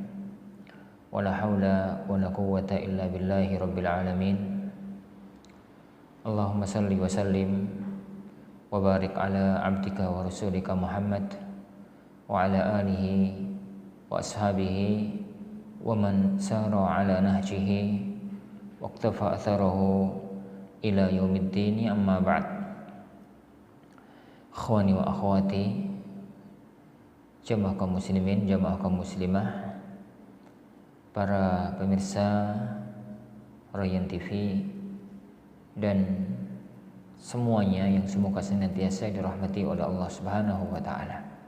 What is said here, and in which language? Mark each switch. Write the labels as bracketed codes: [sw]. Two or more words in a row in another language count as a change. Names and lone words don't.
[ar] ولا حول ولا قوة إلا بالله رب العالمين. اللهم صل وسلم وبارك على عبدك ورسولك محمد وعلى آله وأصحابه ومن سار على نهجه واقتفى أثره إلى يوم الدين أما بعد. إخواني وأخواتي, [id] jamaah kaum muslimin, jamaah kaum muslimah, para pemirsa Rayyan TV dan semuanya yang semoga senantiasa dirahmati oleh Allah [ar] سبحانه وتعالى.